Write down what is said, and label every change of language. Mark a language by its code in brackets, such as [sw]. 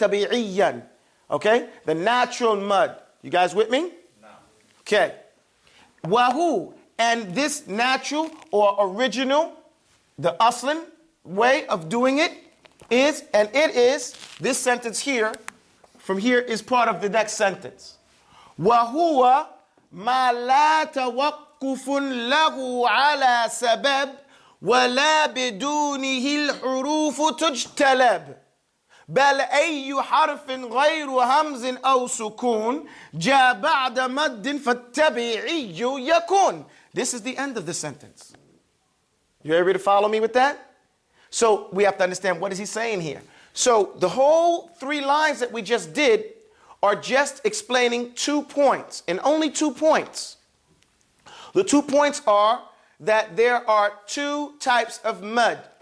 [en] Tabi'iyan. Okay? The natural mud. You guys with me? No. Okay. Wahu, and this natural or original, the aslan way of doing it is, and it is, this sentence here, from here is part of the next sentence. [ar] وَهُوَ مَا لَا تَوَقُّفٌ لَهُ عَلَى سَبَبٍ وَلَا بِدُونِهِ الْحُرُوفُ تُجْتَلَبْ بل أي حرف غير همز أو سكون جاء بعد مد فالتبعي يكون. [en] This is the end of the sentence. You able to follow me with that? So we have to understand, what is he saying here? So the whole 3 lines that we just did are just explaining 2 points, and only 2 points. The 2 points are that there are 2 types of mud.